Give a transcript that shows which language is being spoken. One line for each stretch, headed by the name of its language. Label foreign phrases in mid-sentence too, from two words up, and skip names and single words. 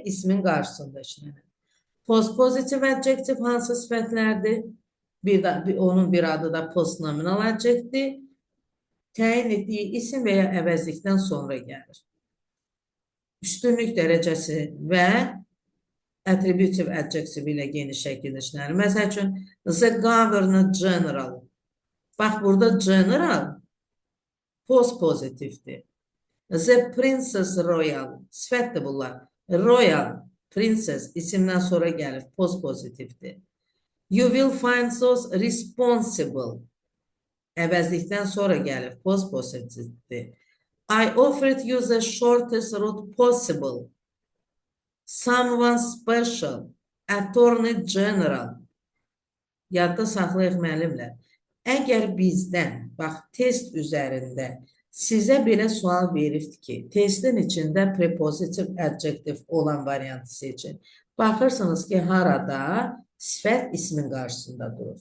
Azerbaijani: İsmin qarşısında işlənir.
English: Postpositive adjective
Azerbaijani: hansı sifətlərdir? Onun bir adı da
English: postnominal adjective.
Azerbaijani: Təyin etdiyi isim və ya əvəzlikdən sonra gəlir. Üstünlük dərəcəsi və
English: attributive adjective
Azerbaijani: ilə geniş şəkildə işlənir. Məsəl üçün,
English: the governor general.
Azerbaijani: Bax, burada general post-pozitivdir.
English: The princess royal,
Azerbaijani: sifətdir bunlar.
English: Royal, princess
Azerbaijani: isimdən sonra gəlir, post-pozitivdir.
English: You will find those responsible,
Azerbaijani: əvəzlikdən sonra gəlir, post-pozitivdir.
English: I offered you the shortest route possible. Someone special, attorney general.
Azerbaijani: Yadda saxlayıq müəllimlər. Əgər bizdən, bax, test üzərində sizə belə sual veribdir ki, testin içində
English: prepositive adjective
Azerbaijani: olan variantı seçin. Baxırsınız ki, harada sifət ismin qarşısında durur.